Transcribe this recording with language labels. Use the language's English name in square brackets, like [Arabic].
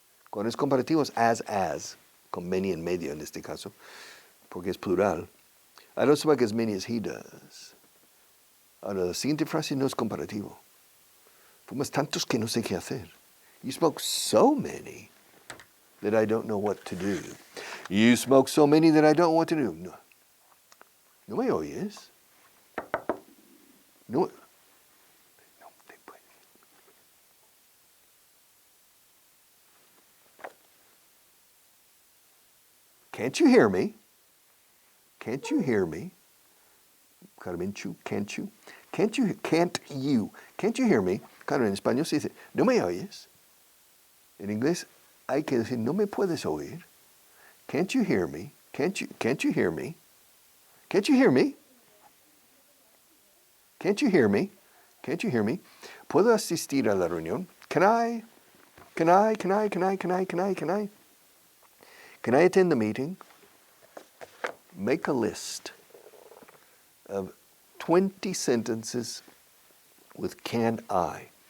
[Spanish] Cuando es comparativo es as, con many en medio en este caso, porque es plural. [English] I don't smoke as many as he does. [Spanish] Ahora, la siguiente frase no es comparativo. Fumas tantos que no sé qué hacer. [English] You smoke so many that I don't know what to do. You smoke so many that I don't know what to do. [Spanish] No, no me oyes. No te puedes. [English] Can't you hear me? Can't you hear me? Carmenchu, can't you? Can't you hear me? [Spanish] Claro, en español se dice, no me oyes. En inglés hay que decir, no me puedes oír. [English] Can't you hear me? Can't you hear me? Can't you hear me? Can't you hear me? Can't you hear me? [Spanish] ¿Puedo asistir a la reunión? [English] Can I attend the meeting? Make a list of 20 sentences with can I.